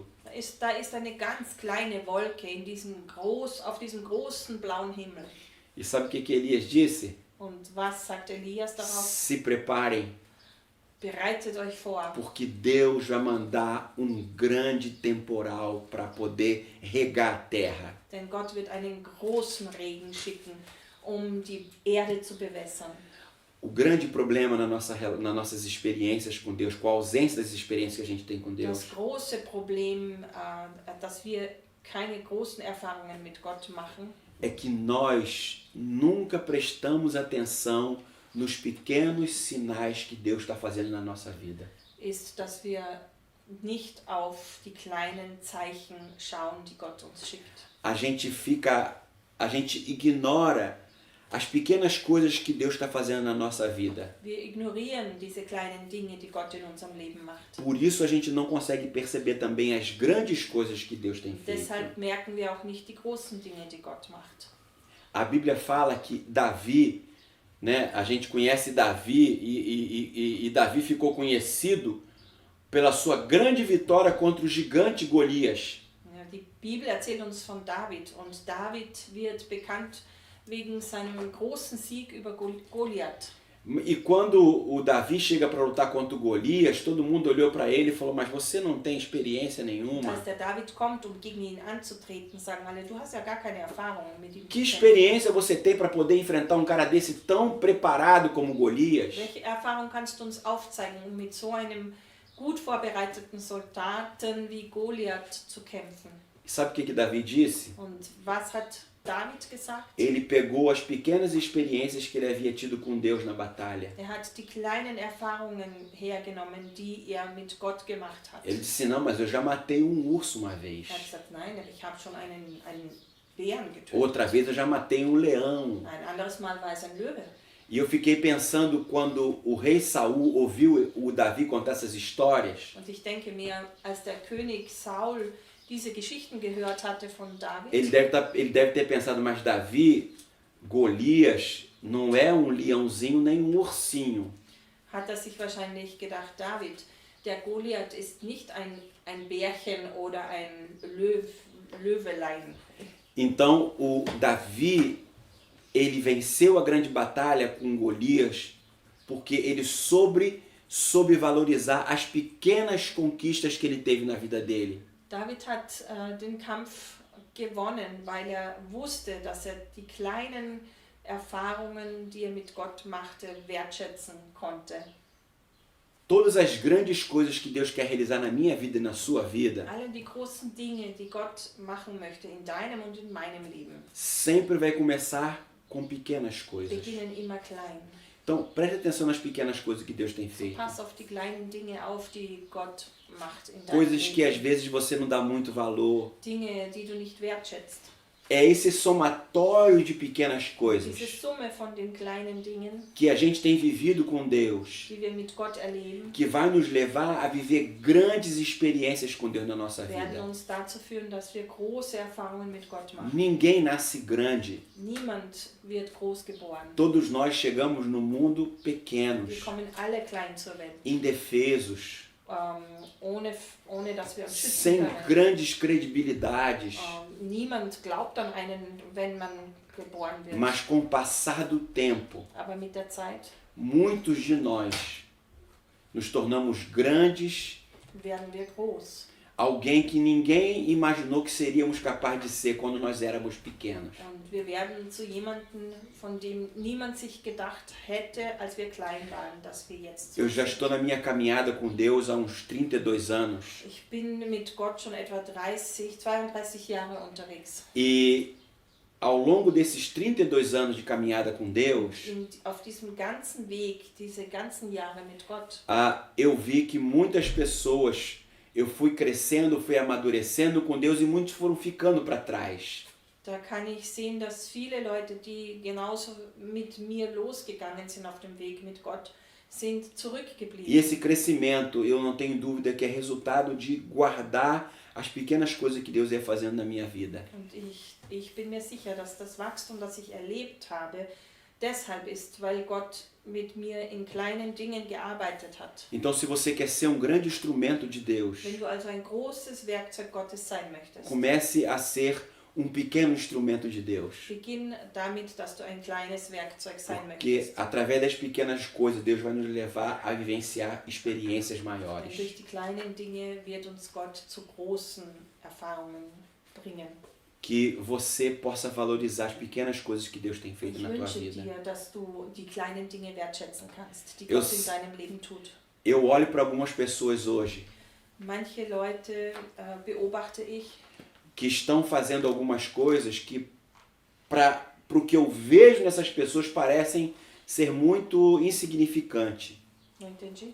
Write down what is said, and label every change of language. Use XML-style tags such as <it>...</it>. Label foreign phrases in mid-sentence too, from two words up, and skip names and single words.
<de>da ist eine ganz kleine Wolke auf diesem großen blauen Himmel.</de> <pt>E sabe o que Elias disse?</pt> <de>Und was sagt Elias darauf?</de> <pt>Se preparem,</pt> <de>Bereitet euch vor,</de> <pt>porque Deus vai mandar grande temporal para poder regar a terra.</pt> <de>denn Gott wird einen großen Regen schicken, um die Erde zu bewässern.</de> <pt>O grande problema nas nossas experiências com Deus, com a ausência das experiências que a gente tem com Deus,</pt> <de>Das große Problem, dass wir keine großen Erfahrungen mit Gott machen,</de> <pt>é que nós nunca prestamos atenção nos pequenos sinais que Deus está fazendo na nossa vida.</pt> <de>ist, dass wir nicht auf die kleinen Zeichen schauen, die Gott uns schickt.</de> <pt>A gente ignora as pequenas coisas que Deus está fazendo na nossa vida.</pt> <de>Wir ignorieren diese kleinen Dinge, die Gott in unserem Leben macht.</de> <pt>Por isso a gente não consegue perceber também as grandes coisas que Deus tem feito.</pt> <de>Deshalb merken wir auch nicht die großen Dinge, die Gott macht.</de> <pt>A Bíblia fala que Davi, né, a gente conhece Davi e Davi ficou conhecido pela sua grande vitória contra o gigante Golias.</pt> <de>Ja, die Bibel erzählt uns von David und David wird bekannt wegen seinem großen Sieg über Goliath.</de> <pt>E quando o Davi chega para lutar contra o Golias, todo mundo olhou para ele e falou, mas você não tem experiência nenhuma.</pt> <de>Als der David kommt, um gegen ihn anzutreten, sagen alle, du hast ja gar keine Erfahrung mit ihm.</de> <pt>Que experiência você tem para poder enfrentar um cara desse tão preparado como Golias?</pt> <de>Welche Erfahrung kannst du uns aufzeigen, um mit so einem gut vorbereiteten Soldaten wie Goliath zu kämpfen?</de> <pt>E sabe o que Davi disse?</pt> <de>Und was hat David gesagt?</de> <pt>Ele pegou as pequenas experiências que ele havia tido com Deus na batalha.</pt> <de>Hat die kleinen Erfahrungen hergenommen, die mit Gott gemacht hat.</de> <pt>Ele disse, não, mas eu já matei urso uma vez.</pt> <de>Hat gesagt, nein, ich habe schon einen Bären getötet.</de> <pt>Outra vez eu já matei leão.</pt> <de>Ein anderes Mal war es ein Löwe.</de> <pt>E eu fiquei pensando quando o rei Saul ouviu o Davi contar essas histórias.</pt> <de>Und ich denke mir, als der König Saul diese Geschichten gehört hatte von David,</de> <pt>Ele deve ter pensado, mas Davi, Golias, não é leãozinho nem ursinho.</pt> <de>hat sich wahrscheinlich gedacht, David, der Goliath ist nicht ein Bärchen oder ein Löwelein.</de> <pt>Então o Davi, ele venceu a grande batalha com Golias porque ele soube valorizar as pequenas conquistas que ele teve na vida dele.</pt> <de>David hat den Kampf gewonnen, weil wusste, dass die kleinen Erfahrungen, die mit Gott machte, wertschätzen konnte.</de> <pt>Todas as grandes coisas que Deus quer realizar na minha vida e na sua vida,</pt> <de>Alle die großen Dinge, die Gott machen möchte in deinem und in meinem Leben,</de> <pt>sempre vai começar com pequenas coisas.</pt> <de>beginnen immer klein.</de> <pt>Então, preste atenção nas pequenas coisas que Deus tem feito.</pt> <de>Pass auf die kleinen Dinge auf, die Gott macht in deinem</de> <pt>Coisas que às</pt> <de>Leben.</de> <pt>vezes você não dá muito valor.</pt> <de>Dinge, die du nicht wertschätzt.</de> <pt>É esse somatório de pequenas coisas</pt> <de>Diese Summe von den kleinen Dingen,</de> <pt>que a gente tem vivido com Deus,</pt> <de>die wir mit Gott erleben,</de> <pt>que vai nos levar a viver grandes experiências com Deus na nossa</pt> <de>werden</de> <pt>vida.</pt> <de>uns dazu führen, dass wir große Erfahrungen mit Gott machen.</de> <pt>Ninguém nasce grande.</pt> <de>Niemand wird groß geboren.</de> <pt>Todos nós chegamos no mundo</pt> <de>Wir</de> <pt>pequenos,</pt> <de>kommen alle klein zur Welt,</de> <pt>indefesos,</pt> <de>ohne dass wir uns schützen</de> <pt>sem</pt> <de>können.</de> <pt>grandes credibilidades.</pt> <de>Niemand glaubt an einen, wenn man geboren wird.</de> <pt>Mas com o passar do tempo,</pt> <de>Aber mit der Zeit</de> <pt>muitos de nós nos tornamos grandes,</pt> <de>werden wir groß.</de> <pt>alguém que ninguém imaginou que seríamos capazes de ser quando nós éramos pequenos.</pt> <de>Und wir werden zu jemandem, von dem niemand sich gedacht hätte, als wir klein waren, dass wir jetzt so</de> <pt>Eu já</pt> <de>sind.</de> <pt>estou na minha caminhada com Deus há uns 32 anos</pt> <de>Ich bin mit Gott schon etwa 32 Jahre unterwegs.</de> <pt>e ao longo desses 32 anos de caminhada com Deus,</pt> <de>Und auf diesem ganzen Weg, diese ganzen Jahre mit Gott,</de> <pt>eu vi que muitas pessoas, eu fui crescendo, fui amadurecendo com Deus e muitos foram ficando para trás.</pt> <de>da kann ich sehen, dass viele Leute, die genauso mit mir losgegangen sind auf dem Weg mit Gott, sind</de> <pt>E</pt> <de>zurückgeblieben.</de> <pt>esse crescimento, eu não tenho dúvida que é resultado de guardar as pequenas coisas que Deus ia fazendo na minha vida.</pt> <de>Und ich bin mir sicher, dass das Wachstum, das ich erlebt habe, deshalb ist, weil Gott mit mir in kleinen Dingen gearbeitet hat.</de> <pt>Então, se você quer ser um grande instrumento de Deus,</pt> <de>Wenn du also ein großes Werkzeug Gottes sein möchtest,</de> <pt>comece a ser um pequeno instrumento de Deus.</pt> <de>beginn damit, dass du ein kleines Werkzeug sein</de> <pt>Porque</pt> <de>möchtest.</de> <pt>através das pequenas coisas, Deus vai nos levar a vivenciar experiências</pt> <de>Denn</de> <pt>maiores.</pt> <de>durch die kleinen Dinge wird uns Gott zu großen Erfahrungen bringen.</de> <pt>Que você possa valorizar as pequenas coisas que Deus tem feito</pt> <de>Ich</de> <pt>na tua</pt> <de>wünsche</de> <pt>vida.</pt> <de>dir, dass du die kleinen Dinge wertschätzen kannst, die</de> <pt>Eu</pt> <de>Gott in s- deinem Leben tut.</de> <pt>Eu olho para algumas pessoas hoje</pt> <de>Manche Leute beobachte ich,</de> <pt>que estão fazendo algumas coisas que, para o que eu vejo nessas pessoas, parecem ser muito insignificante. não entendi?</pt>